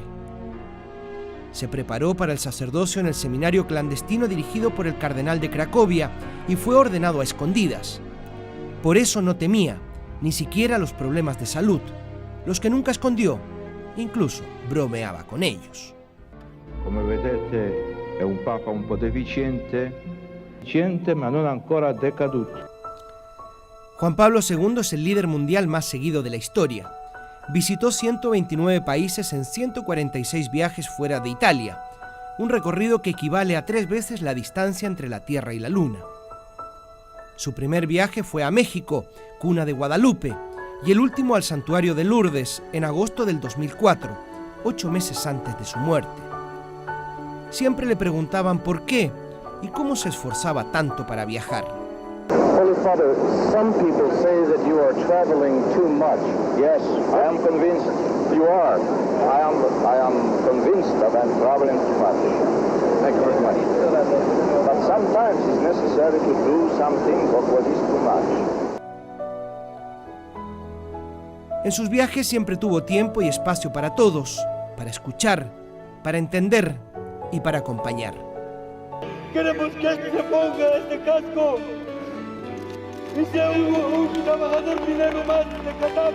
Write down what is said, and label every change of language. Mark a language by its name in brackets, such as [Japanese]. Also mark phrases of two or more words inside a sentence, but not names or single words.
[Spanish] Se preparó para el sacerdocio en el seminario clandestino dirigido por el cardenal de Cracovia y fue ordenado a escondidas. Por eso no temía, ni siquiera los problemas de salud, los que nunca escondió, incluso bromeaba con ellos. [Italian] Come vedete è un papa un po' deficiente, ma non ancora decaduto. [Spanish] Juan Pablo II es el líder mundial más seguido de la historia. Visitó 129 países en 146 viajes fuera de Italia, un recorrido que equivale a 3 veces la distancia entre la Tierra y la Luna. Su primer viaje fue a México, cuna de Guadalupe, y el último al santuario de Lourdes en agosto del 2004, 8 meses antes de su muerte. Siempre le preguntaban por qué y cómo se esforzaba tanto para viajar. [English] Holy Father, some people say that you are traveling too much. Yes, I am convinced you are. I am convinced that I am traveling too much. Thank you very much. But sometimes it's necessary to do something of what is too much. [Spanish] En sus viajes siempre tuvo tiempo y espacio para todos, para escuchar, para entender y para acompañar. Queremos que se ponga este casco y sea un trabajador minero más de Catávia.